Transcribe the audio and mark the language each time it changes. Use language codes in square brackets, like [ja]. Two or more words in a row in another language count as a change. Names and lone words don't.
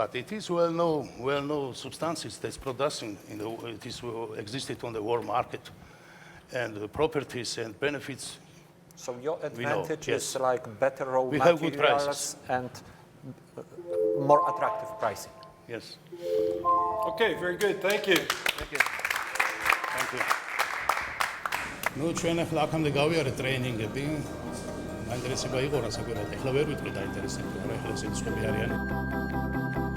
[en] But it is well-known substances that's producing, it is existed on the world market, and the properties and benefits. So your We know, advantage yes. is like better raw We have good materials prices. and more attractive pricing. Yes. Okay, very good. Thank you. Thank you. Thank you. [ka] Ну, ჩვენ ახლა აქამდე გავიარეთ ტრეინინგები. მაინტერესება იყო რა საკვირად. ახლა ვერ ვიტყვი დაინტერესებული, მაგრამ ახლა ისინი სხვები არიან.